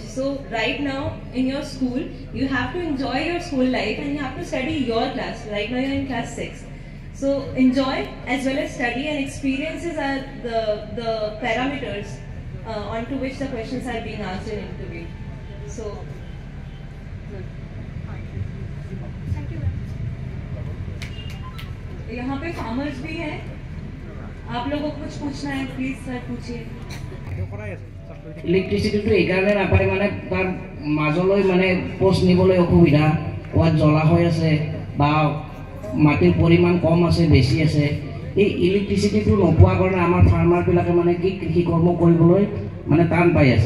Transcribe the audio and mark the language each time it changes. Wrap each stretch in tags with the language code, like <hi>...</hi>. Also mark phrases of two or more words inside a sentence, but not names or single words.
<en>So right now in your school, you have to enjoy your school life and you have to study your class. Right now you're in class 6. So enjoy as well as study, and experiences are the parameters onto which the questions are being asked in interview. So.</en> <hi>यहाँ पे फार्मर्स भी हैं, आप लोगों को कुछ पूछना है</hi> <en>please sir</en> <hi>पूछिए।</hi> <as>ইলেক্ট্ৰিচিটিটো এইকাৰণে নাপায় মানে তাৰ মাজলৈ মানে পোষ্ট নিবলৈ অসুবিধা, কোৱাত জ্বলা হৈ আছে বা মাটিৰ পৰিমাণ কম আছে বেছি আছে। এই ইলেক্ট্ৰিচিটিটো নোপোৱাৰ কাৰণে আমাৰ ফাৰ্মাৰবিলাকে মানে কি কৃষি কৰ্ম কৰিবলৈ মানে টান পাই আছে।</as>